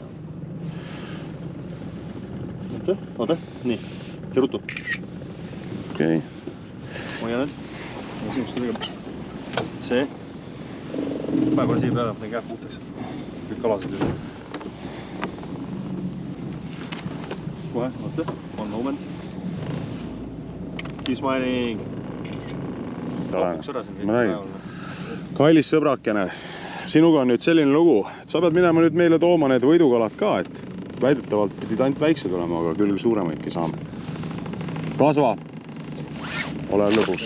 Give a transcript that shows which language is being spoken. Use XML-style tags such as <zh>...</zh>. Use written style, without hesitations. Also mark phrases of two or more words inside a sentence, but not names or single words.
<et>Oota, nii. See rutu. Okei. Hoia nüüd. See. Pane kohe siia peale, need käeb puhtaks. Kõik kalased üle. Kohe, oota.</et> <en>One moment. Keep smiling.</en> <et>Ma räägin. Kallis sõbrakene, sinuga on nüüd selline lugu, et sa pead minema nüüd meile tooma need võidukalad ka, et väidetavalt pidid ainult väiksed olema, aga küll suuremaidki saame. Kasva. Ole lõbus.</et>